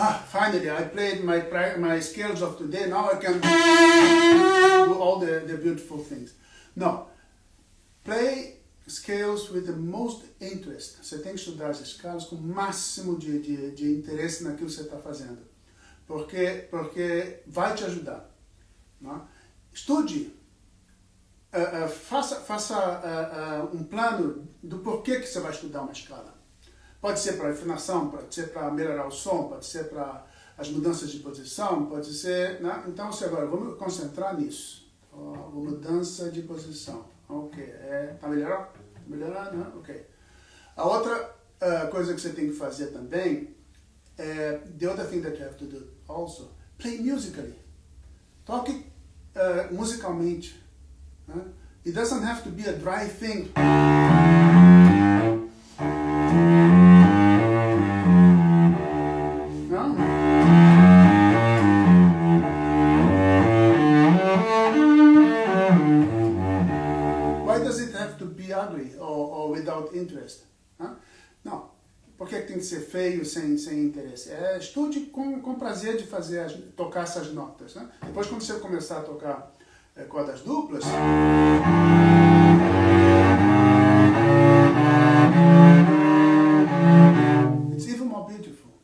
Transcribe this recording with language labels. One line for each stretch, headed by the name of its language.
English: Finally, I played my scales of today, now I can do all the beautiful things. No, play scales with the most interest.
Portuguese: Você tem que estudar as escalas com o máximo de interesse naquilo que você está fazendo. Porque vai te ajudar. Não? Estude, faça um plano do porquê que você vai estudar uma escala. Pode ser para afinação, pode ser para melhorar o som, pode ser para as mudanças de posição, pode ser... Né? Então, agora, vamos concentrar nisso. Mudança de posição. Ok, tá melhorando? Tá melhorando, né? Ok. A outra coisa que você tem que fazer também
English: the other thing that you have to do also, play musically.
Portuguese: Toque musicalmente.
English: It doesn't have to be a dry thing. No? Why does it have to be ugly or without interest? No.
Portuguese: Por que tem que ser feio sem interesse? Estude com prazer de tocar essas notas. Né? Depois, quando você começar a tocar cordas duplas,
English: it's even more beautiful.